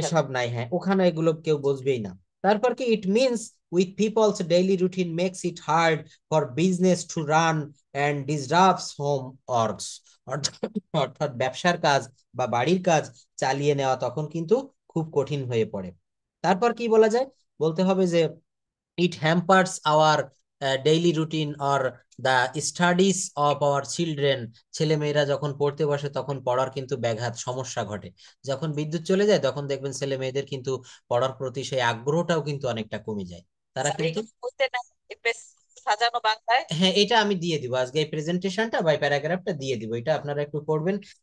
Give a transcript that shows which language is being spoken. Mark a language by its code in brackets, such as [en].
[bn] এসব নাই, হ্যাঁ ওখানে এগুলো কেউ বুঝবেই না। তারপর কি, [en] It means with people's daily routine makes it hard for business to run and disrupts home works. [bn] অর্থাৎ ব্যবসার কাজ বা বাড়ির কাজ চালিয়ে নেওয়া তখন কিন্তু খুব কঠিন হয়ে পড়ে। তারপর কি বলা যায়? বলতে হবে যে [en] it hampers our daily routine or the studies of our children। [bn] ছেলেমেয়েরা যখন পড়তে বসে তখন পড়ার কিন্তু ব্যাঘাত, সমস্যা ঘটে। যখন বিদ্যুৎ চলে যায় তখন দেখবেন ছেলে মেয়েদের কিন্তু পড়ার প্রতি সেই আগ্রহটাও কিন্তু অনেকটা কমে যায়। তারা স্যার কিন্তু, এগুলো বুঝতে না, সাজানো বাংলায় হ্যাঁ এটা আমি দিয়ে দিব আজকে, এই প্রেজেন্টেশনটা বা প্যারাগ্রাফটা দিয়ে দিব, এটা আপনারা একটু পড়বেন।